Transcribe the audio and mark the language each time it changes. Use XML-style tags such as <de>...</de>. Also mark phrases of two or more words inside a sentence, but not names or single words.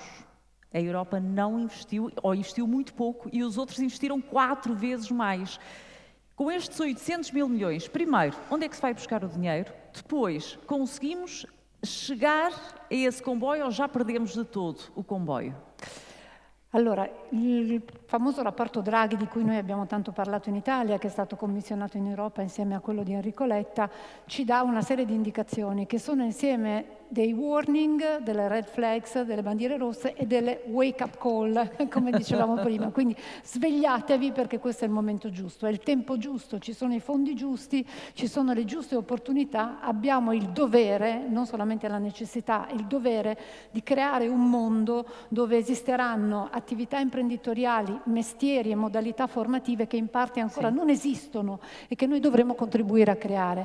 <pt>A Europa não investiu, ou investiu muito pouco, e os outros investiram 4 vezes mais. Com estes 800 mil milhões, primeiro, onde é que se vai buscar o dinheiro? Depois, conseguimos chegar a esse comboio ou já perdemos de todo o comboio?</pt> <it>Allora, il famoso rapporto Draghi di cui noi abbiamo tanto parlato in Italia, che è stato commissionato in Europa insieme a quello di Enrico Letta, ci dà una serie di indicazioni che sono insieme dei warning, delle</it> <en>red flags,</en> <it>delle bandiere rosse e delle</it> <en>wake up call,</en> <it>come dicevamo prima. Quindi svegliatevi perché questo è il momento giusto, è il tempo giusto, ci sono i fondi giusti, ci sono le giuste opportunità, abbiamo il dovere, non solamente la necessità, il dovere di creare un mondo dove esisteranno attività imprenditoriali, mestieri e modalità formative che in parte ancora non esistono e che noi dovremo contribuire a creare.</it>